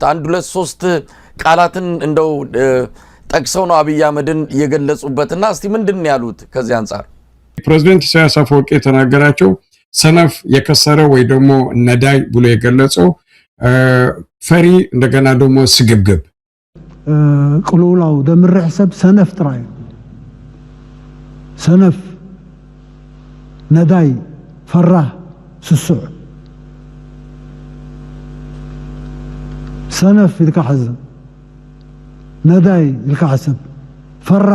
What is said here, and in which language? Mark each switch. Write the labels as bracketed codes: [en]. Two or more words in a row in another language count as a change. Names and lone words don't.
[am] አንድ ሁለት ሶስት ቃላትን እንደው ጠቅሰው ነው አብይ አህመድን የገለጹበትና እስቲ ምንድን ያሉት? ከዚህ አንፃር ፕሬዝዳንት ኢሳያስ አፈወርቂ የተናገራቸው ሰነፍ የከሰረ ወይ ደግሞ ነዳይ ብሎ የገለጸው ፈሪ እንደገና ደግሞ ስግብግብ [ti] ቅሉላው ደምርሕ ሰብ ሰነፍ ጥራይ ሰነፍ ነዳይ ፈራህ ስሱዕ ሰነፍ ኢልካ ሕዝብ ነዳይ ኢልካ ሕሰብ ፈራህ